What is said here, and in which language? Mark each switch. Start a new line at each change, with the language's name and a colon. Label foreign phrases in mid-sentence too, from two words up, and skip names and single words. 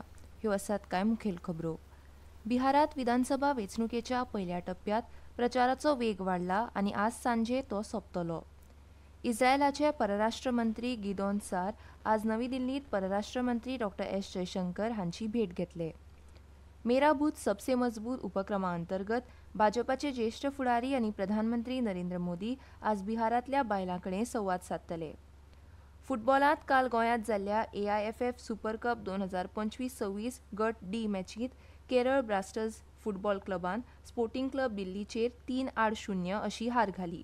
Konkani: ह्यो आसात कांय मुखेल खबरो. बिहारात विधानसभा वेंचणुकेच्या पयल्या टप्प्यात प्रचाराचो वेग वाडला आनी आज सांजे तो सोंपतलो. इस्रायलाचे परराष्ट्र मंत्री गिदोन सार आज नवी दिल्लीत परराष्ट्र मंत्री डॉ. एस. जयशंकर हांची भेट घेतले. मेरा बूथ सबसे मजबूत उपक्रमा अंतर्गत भाजपाचे ज्येष्ठ फुडारी आनी प्रधानमंत्री नरेंद्र मोदी आज बिहारांतल्या बायलां कडेन संवाद सादतले. फुटबॉलांत काल गोंयांत जाल्ल्या AIFF सुपर कप 2025-26 गट डी मॅचींत केरळ ब्लास्टर्स फुटबॉल क्लबान स्पोर्टिंग क्लब दिल्लीचेर 3-0 अशी हार घाली.